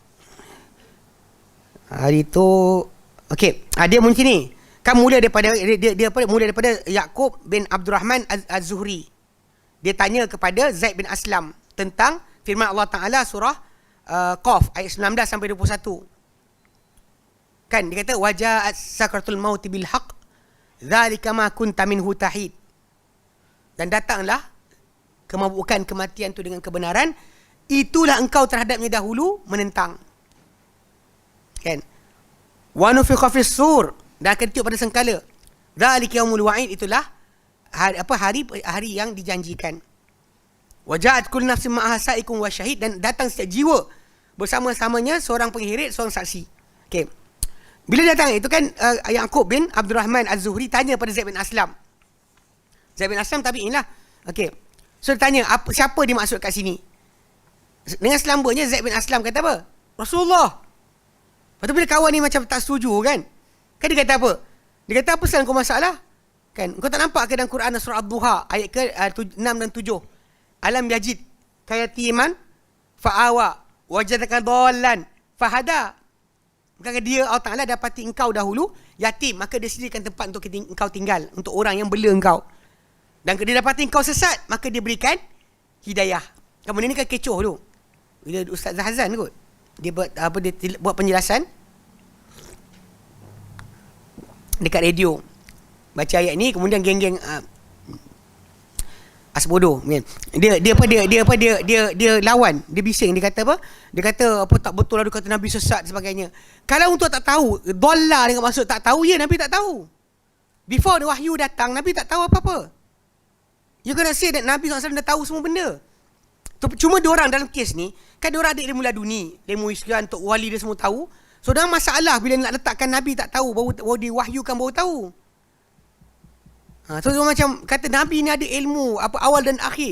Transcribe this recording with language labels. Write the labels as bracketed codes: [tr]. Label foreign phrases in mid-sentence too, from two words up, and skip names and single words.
[ms] Hari tu okey, dia macam ni. Kan mula daripada mula daripada Yaqub bin Abdul Rahman Az-Zuhri. Dia tanya kepada Zaid bin Aslam tentang firman Allah Taala surah Qaf ayat 19 sampai 21. Kan dia kata [ar] وجاءت سكرة الموت بالحق ذلك ما كنت منه تحيد. [ms] Dan datanglah kemabukan kematian itu dengan kebenaran, itulah engkau terhadapnya dahulu menentang. Kan? [ar] ونفخ في الصور, [ms] dan akan tiup pada sengkala. [ar] ذلك يوم الوعيد, [ms] itulah hari yang dijanjikan. [ar] وجاءت كل نفس معها سائق وشهيد, [ms] dan datang setiap jiwa bersama-samanya seorang penghirit, seorang saksi. Okey. Bila datang itu kan Yaqub bin Abdul Rahman Az-Zuhri tanya pada Zaid bin Aslam. Zaid bin Aslam tabi'in lah. Okey. So dia tanya siapa dimaksud kat sini? Dengan selambanya Zaid bin Aslam kata apa? Rasulullah. Lepas tu bila kawan ni macam tak setuju kan dia kata apa? Dia kata apa pasal kau masalah? Kan, kau tak nampak ke dalam Quran surah Ad-Duha ayat ke 6 dan 7? [ar] ألم يجدك يتيما فآوى ووجدك ضالا فهدى. [ms] Maka dia Allah Ta'ala dapati engkau dahulu yatim, maka dia sediakan tempat untuk engkau tinggal, untuk orang yang bela engkau. Dan dia dapati engkau sesat, maka dia berikan hidayah. Kemudian ni kan kecoh tu. Bila Ustaz Zahazan kot, dia buat penjelasan dekat radio, baca ayat ni, kemudian geng-geng asbodoh kan. Dia lawan, dia bising, dia kata apa? Dia kata apa tak betul lah, dia kata Nabi sesat sebagainya. Kalau untuk tak tahu, dollar dengan maksud tak tahu, ya Nabi tak tahu. [en] Before the [ms] wahyu datang, Nabi tak tahu apa-apa. [en] You gonna say that [ms] Nabi SAW dah tahu semua benda. Cuma diorang dalam kes ni, kan diorang ada ilmu laduni, ilmu Islam, Tok Wali dia semua tahu. So dalam masalah bila nak letakkan Nabi tak tahu, baru diwahyukan baru tahu. So dia macam kata Nabi ni ada ilmu apa awal dan akhir.